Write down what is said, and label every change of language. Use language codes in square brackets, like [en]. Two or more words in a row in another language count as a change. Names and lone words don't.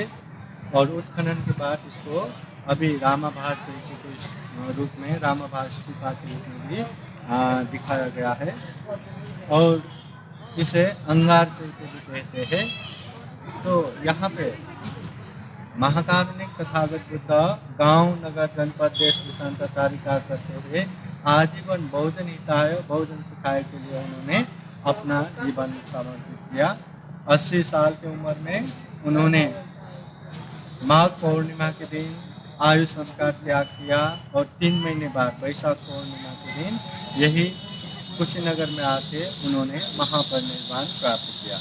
[hi] और उत्खनन के बाद इसको अभी रामाभार चैत्य के रूप में रामाभार स्तूपा के रूप में भी दिखाया गया है। और इसे अंगार चैत्य भी कहते हैं। तो यहाँ पे महाकारुणिक तथागत बुद्ध गांव नगर जनपद देश देशांतरचारी कार्य करते हुए आजीवन [sa] बहुजन हिताय बहुजन सुखाय [hi] के लिए उन्होंने अपना जीवन समर्पित किया। 80 साल की उम्र में उन्होंने माघ पूर्णिमा के दिन आयु संस्कार त्याग किया और 3 महीने बाद वैशाख पूर्णिमा के दिन यही कुशीनगर में आके उन्होंने महापरिनिर्वाण प्राप्त किया।